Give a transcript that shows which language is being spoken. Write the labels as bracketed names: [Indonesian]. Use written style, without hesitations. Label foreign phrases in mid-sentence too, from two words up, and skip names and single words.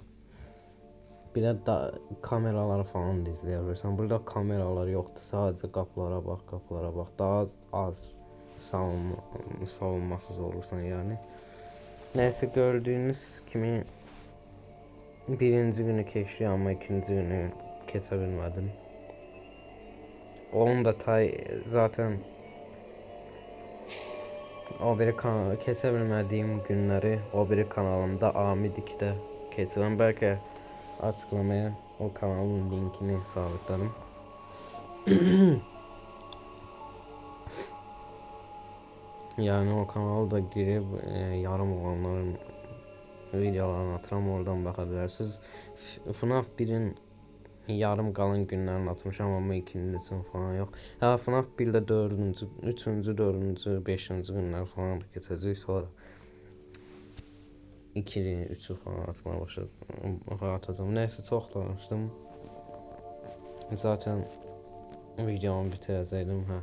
[Turkish] Bir de kameraları falan da izleyebilirsin. Burada kameralar yoktu. Sadece kapılara bak. Daha az savunmasız olursan yani. [Azerbaijani] Neyse gördüğünüz kimi birinci günü keçti ama ikinci günü keçə bilmədim. Onun da zaten o biri keçə bilmədiyim günləri o biri kanalımda Amid 2'də keçirəm. [Turkish] Belki açıklamaya o kanalın linkini sabitledim. Yani o kanalda girip yarım olanların videolarını atıram, oradan bakabilirsiniz. [Azerbaijani] FNAF 1'in yarım qalan günlərini atmışam ama ikincisini [Turkish] falan yok. Ha, [Azerbaijani] FNAF 1'də 4-cü, 3-cü, 4-cü, 5-ci günlər falan da keçəcək sonra. [Turkish] 2'ni 3'ü falan atmaya atacağım. [Azerbaijani] Neyse çox danışdım. Zaten videomu bitirəcəkdim.